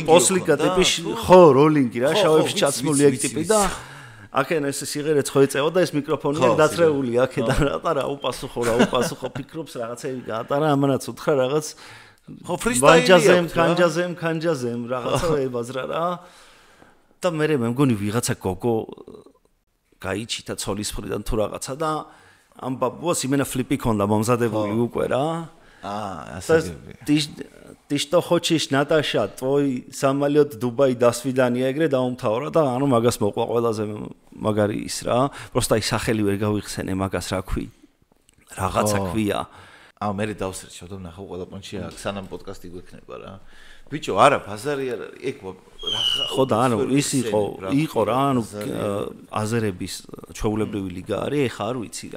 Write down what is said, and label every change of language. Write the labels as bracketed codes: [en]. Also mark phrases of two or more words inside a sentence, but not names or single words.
[ka] პოსლიკა ტიპი ხო, როლინგი რა, შავებში ჩაცმული ეგ ტიპი და აქენ ეს სიღერეც ხო ეწევა და ეს მიკროფონი აქ დათრეული აქედან რა უპასუხო ფიქრობს რაღაცები გაატარა ამანაც უთხრა რაღაც ხო ფრისტაილია კანჯაზემ რაღაცა ებაზრა რა და მე მგონი ვიღაცა გოგო გაიჩიტა ცოლის მხრიდან თუ რაღაცა და ამ ბაბუას იმენა ფლიპი ქონდა მომზადებული უკვე რა [ru] Ты что хочешь, Наташа, твой самолет Дубай до свидания [ka] ეგრე დაუმთავრა და ანუ მაგას მოყვა ყველაზე მაგარი ის რა. Просто აი სახელი ვერ გავიხსენე მაგას რა ქვი. რაღაცა ქვია. მე დავსრჩ შევდო ნახო ყველა პონჩი აქ სანამ პოდკასტი გვექნება რა. ბიჭო, არა, ბაზარი არ არის. ეგ ხო და ანუ ის იყო რა, ანუ აზერების ჩვეულებრივი ლიგა არის, ეხა არ ვიცი რა.